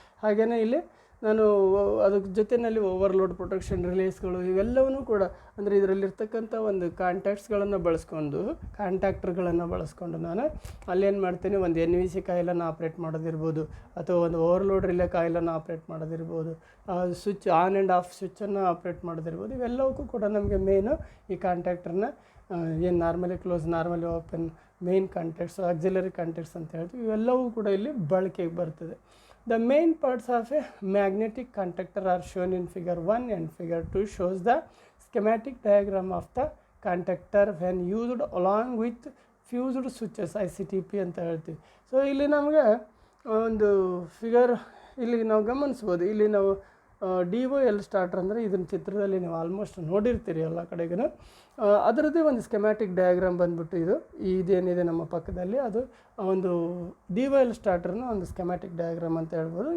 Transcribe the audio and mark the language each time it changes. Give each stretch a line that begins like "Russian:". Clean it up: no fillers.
Kannada: ಹಾಗೆಯೇ ಇಲ್ಲಿ ನಾನು ಅದ್ರ ಜೊತೆಯಲ್ಲಿ ಓವರ್ಲೋಡ್ ಪ್ರೊಟೆಕ್ಷನ್ ರಿಲೇಸ್ಗಳು ಇವೆಲ್ಲವೂ ಕೂಡ, ಅಂದರೆ ಇದರಲ್ಲಿರ್ತಕ್ಕಂಥ ಒಂದು ಕಾಂಟ್ಯಾಕ್ಟ್ಸ್ಗಳನ್ನು ಕಾಂಟ್ಯಾಕ್ಟರ್ಗಳನ್ನು ಬಳಸ್ಕೊಂಡು ನಾನು ಅಲ್ಲೇನು ಮಾಡ್ತೀನಿ, ಒಂದು NVC ಕಾಯಿಲನ್ನು ಆಪ್ರೇಟ್ ಮಾಡೋದಿರ್ಬೋದು, ಅಥವಾ ಒಂದು overload relay ಕಾಯಿಲನ್ನು operate ಮಾಡೋದಿರ್ಬೋದು, switch on and of ಸ್ವಿಚ್ಚನ್ನು operate ಮಾಡೋದಿರ್ಬೋದು. ಇವೆಲ್ಲವಕ್ಕೂ ಕೂಡ ನಮಗೆ ಮೇಯ್ನು ಈ ಕಾಂಟ್ಯಾಕ್ಟರ್ನ ಏನು normally close, normally open, main contacts, auxiliary contacts ಅಂತ ಹೇಳ್ತೀವಿ. ಇವೆಲ್ಲವೂ ಕೂಡ ಇಲ್ಲಿ ಬಳಕೆಗೆ ಬರ್ತದೆ.
English: The main parts of a magnetic contactor are shown in figure 1 and figure 2 shows the schematic diagram of the contactor when used along with fused switches, ICTP
Kannada: ಅಂತ ಹೇಳ್ತೀವಿ. So ಇಲ್ಲಿ ನಮಗೆ ಒಂದು ಫಿಗರ್ ಇಲ್ಲಿ ನಾವು ಗಮನಿಸ್ಬೋದು. ಇಲ್ಲಿ ನಾವು DOL ಸ್ಟಾರ್ಟರ್ ಅಂದರೆ ಇದನ್ನ ಚಿತ್ರದಲ್ಲಿ ನೀವು ಆಲ್ಮೋಸ್ಟ್ ನೋಡಿರ್ತೀರಿ ಎಲ್ಲ ಕಡೆಗೂ. ಅದರದ್ದೇ ಒಂದು ಸ್ಕೆಮ್ಯಾಟಿಕ್ ಡಯಾಗ್ರಾಮ್ ಬಂದ್ಬಿಟ್ಟು ಇದೇನಿದೆ ನಮ್ಮ ಪಕ್ಕದಲ್ಲಿ, ಅದು ಒಂದು DOL ಸ್ಟಾರ್ಟರ್ನ ಒಂದು ಸ್ಕೆಮ್ಯಾಟಿಕ್ ಡಯಾಗ್ರಾಮ್ ಅಂತ ಹೇಳ್ಬೋದು.